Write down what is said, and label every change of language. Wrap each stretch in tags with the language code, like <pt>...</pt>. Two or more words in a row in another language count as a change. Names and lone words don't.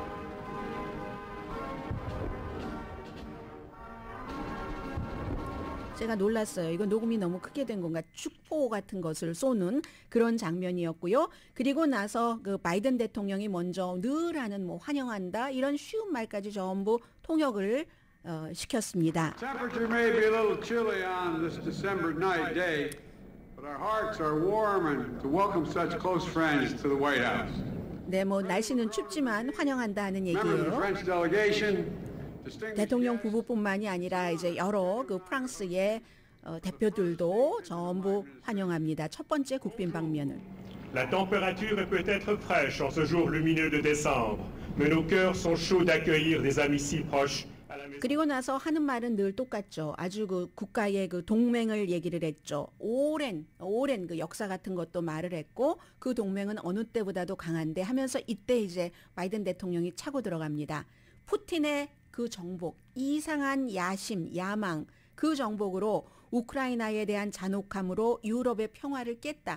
<ko>제가 놀랐어요. 이거 녹음이 너무 크게 된 건가? 축포 같은 것을 쏘는 그런 장면이었고요. 그리고 나서 그 바이든 대통령이 먼저 늘 하는 뭐 환영한다 이런 쉬운 말까지 전부 통역을 시켰습니다.</ko> <en>Temperature may be a little chilly on this December night day, but our hearts are warm and to welcome such close friends to the White House.</en> <ko>네, 뭐 날씨는 춥지만 환영한다 하는 얘기예요. 대통령 부부뿐만이 아니라 이제 여러 그 프랑스의 대표들도 전부 환영합니다. 첫 번째 국빈 방면을.</ko> <fr>La température est peut-être fraîche en ce jour lumineux de décembre, mais nos cœurs sont chauds d'accueillir des amis si proches à la</fr> <ko>그리고 나서 하는 말은 늘 똑같죠. 아주 그 국가의 그 동맹을 얘기를 했죠. 오랜 그 역사 같은 것도 말을 했고 그 동맹은 어느 때보다도 강한데 하면서 이때 이제 바이든 대통령이 차고 들어갑니다. 푸틴의 그 정복, 이상한 야심, 야망, 그 정복으로 우크라이나에 대한 잔혹함으로 유럽의 평화를 깼다.</ko>